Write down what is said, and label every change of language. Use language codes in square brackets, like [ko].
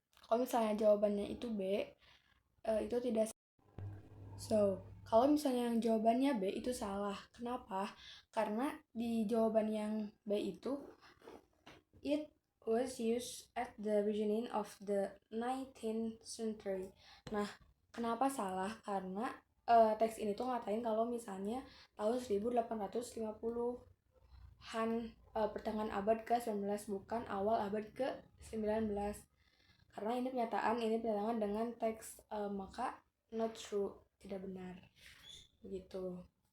[id] Kalau misalnya jawabannya itu B, itu tidak. So, kalau misalnya yang jawabannya B itu salah. Kenapa? Karena di jawaban yang B itu, [en] it was used at the beginning of the 19th century. [id] Nah, kenapa salah? Karena teks ini tuh ngatain kalau misalnya tahun 1850-an, pertengahan abad ke-19, bukan awal abad ke-19. Karena ini pernyataan dengan teks, maka [en] not true, [id] tidak benar. Begitu.